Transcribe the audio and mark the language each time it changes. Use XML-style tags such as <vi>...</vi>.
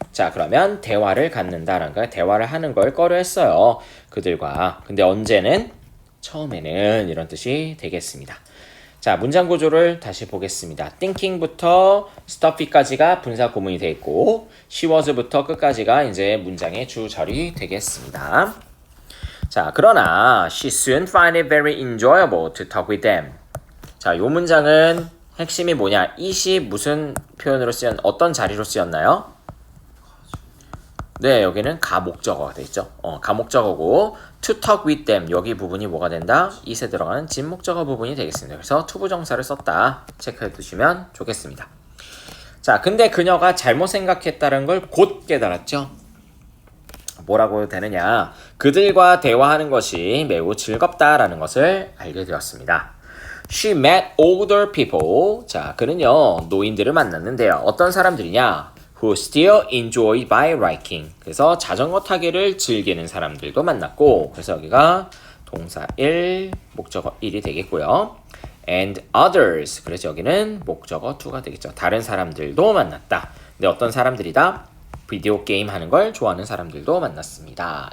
<ko>자, 그러면 대화를 갖는다라는 거야. 대화를 하는 걸 꺼려했어요. 그들과. 근데 언제는? 처음에는 이런 뜻이 되겠습니다. 자, 문장 구조를 다시 보겠습니다. thinking부터 stuffy까지가 분사 구문이 되어 있고 she was부터 끝까지가 이제 문장의 주절이 되겠습니다. 자, 그러나</ko> <en>she soon find it very enjoyable to talk with them.</en> <ko>자, 이 문장은 핵심이 뭐냐? it이 무슨 표현으로 어떤 자리로 쓰였나요? 네, 여기는 가목적어가 되죠. 가목적어고</ko> <en>to talk with them</en> <ko>여기 부분이 뭐가 된다? it에 들어가는 진목적어 부분이 되겠습니다. 그래서 투부정사를 썼다 체크해 두시면 좋겠습니다. 자, 근데 그녀가 잘못 생각했다는 걸 곧 깨달았죠. 뭐라고 되느냐? 그들과 대화하는 것이 매우 즐겁다라는 것을 알게 되었습니다.</ko> <en>She met older people.</en> <ko>자, 그는요 노인들을 만났는데요. 어떤 사람들이냐?</ko> <en>Who still enjoy bike-riding.</en> <ko>그래서 자전거 타기를 즐기는 사람들도 만났고, 그래서 여기가 동사 1, 목적어 1이 되겠고요.</ko> <en>And others.</en> <ko>그래서 여기는 목적어 2가 되겠죠. 다른 사람들도 만났다. 근데 어떤 사람들이다? 비디오 게임 하는 걸 좋아하는 사람들도 만났습니다.</ko>